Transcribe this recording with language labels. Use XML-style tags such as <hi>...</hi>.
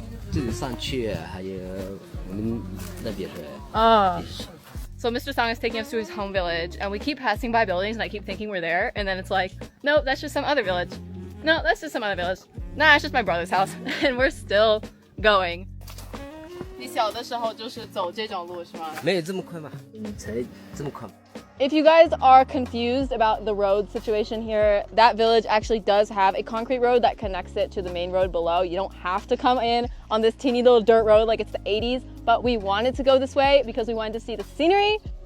<zh>这里上去还有我们那边是。</zh> <en>Oh. So Mr. Song is taking us to his home village, and we keep passing by buildings, and I keep thinking we're there, and then it's like, no, that's just some other village. No, that's just some other village. Nah, it's just my brother's house, and we're still going.</en> <zh>你小的时候就是走这种路是吗？没有这么快吧？才这么快。</zh> <en>If you guys are confused about the road situation here, that village actually does have a concrete road that connects it to the main road below. You don't have to come in on this teeny little dirt road like it's the 80s, but we wanted to go this way because we wanted to see the scenery.</en>